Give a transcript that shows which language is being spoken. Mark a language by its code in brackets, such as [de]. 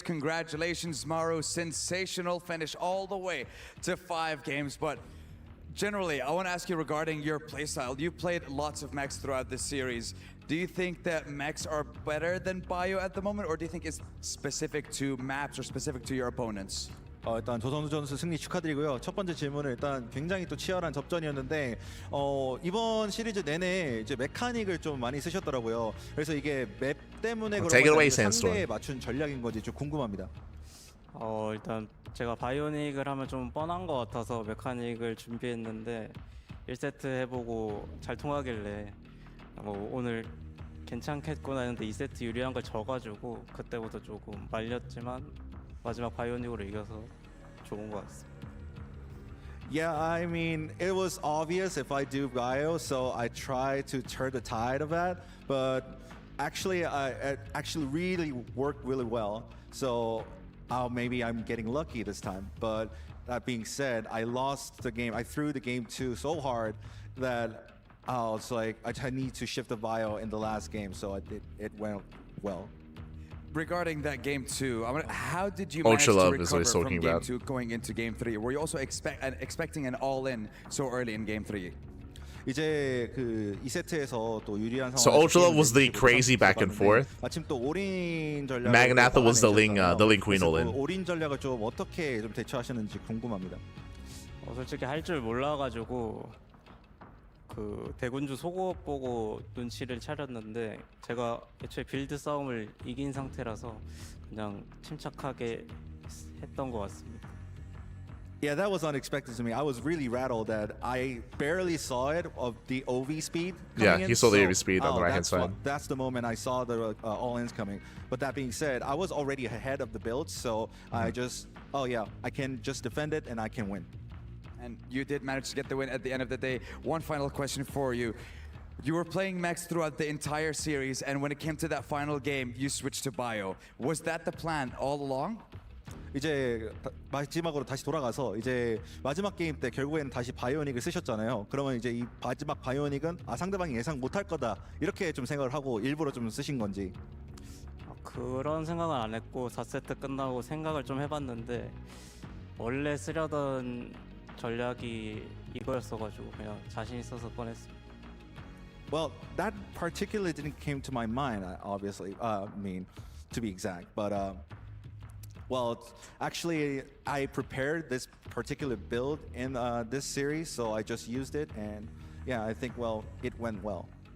[en] Congratulations, Maru. Sensational finish all the way to 5 games. But generally, I want to ask you regarding your playstyle. You played lots of mechs throughout this series. Do you think that mechs are better than bio at the moment, or do you think it's specific to maps or specific to your opponents? [ko] 일단 조선우 선수 승리 축하드리고요. 첫 번째 질문은 일단 굉장히 또 치열한 접전이었는데 이번 시리즈 내내 이제 메카닉을 좀 많이 쓰셨더라고요. 그래서 이게 맵 때문에 그런 건지 상대에 맞춘 전략인 건지 좀 궁금합니다. 일단 제가 바이오닉을 하면 좀 뻔한 것 같아서 메카닉을 준비했는데 1세트 해보고 잘 통하길래 오늘 괜찮겠구나 했는데 2세트 유리한 걸 져가지고 그때부터 조금 말렸지만 마지막 바이오닉으로 이겨서 좋은 것 같습니다. [en] Yeah, I mean, it was obvious if I do bio, so I try to turn the tide of that. But actually, it actually really worked really well. So maybe I'm getting lucky this time. But that being said, I lost the game. I threw the game 2 so hard that it's like I need to shift the bio in the last game, so it went well. Regarding that game 2, how did you manage to recover from game 2 going into game 3? Were you also expecting an all-in so early in game 3? [ko] 이제 그 2세트에서 또 유리한 상황. [en] So Ultralove was the crazy back and forth. [ko] 마침 또 올인 전략. [en] Magnatha was the Ling Queen all-in. [ko] 올인 전략을 좀 어떻게 좀 대처하셨는지 궁금합니다. 솔직히 할 줄 몰라가지고 그 대군주 속옷 보고 눈치를 차렸는데 제가 애초에 빌드 싸움을 이긴 상태라서 그냥 침착하게 했던 것 같습니다. [en] Yeah, that was unexpected to me. I was really rattled that I barely saw it of the OV speed. Yeah, you saw the OV speed on the right hand side. That's the moment I saw the all-ins coming. But that being said, I was already ahead of the build, so I just, I can just defend it and I can win. And you did manage to get the win at the end of the day. One final question for you. You were playing mechs throughout the entire series, and when it came to that final game, you switched to bio. Was that the plan all along? [ko] 이제 마지막으로 다시 돌아가서 이제 마지막 게임 때 결국에는 다시 바이오닉을 쓰셨잖아요. 그러면 이제 이 마지막 바이오닉은 상대방이 예상 못할 거다 이렇게 좀 생각을 하고 일부러 좀 쓰신 건지. 그런 생각은 안 했고 4세트 끝나고 생각을 좀 해봤는데 원래 쓰려던 전략이 이거였어가지고 그냥 자신 있어서 꺼냈습니다. [en] Well, that particularly didn't came to my mind, obviously. I mean, to be exact, but well, actually, I prepared this particular build in this series, so I just used it, and yeah, I think it went well.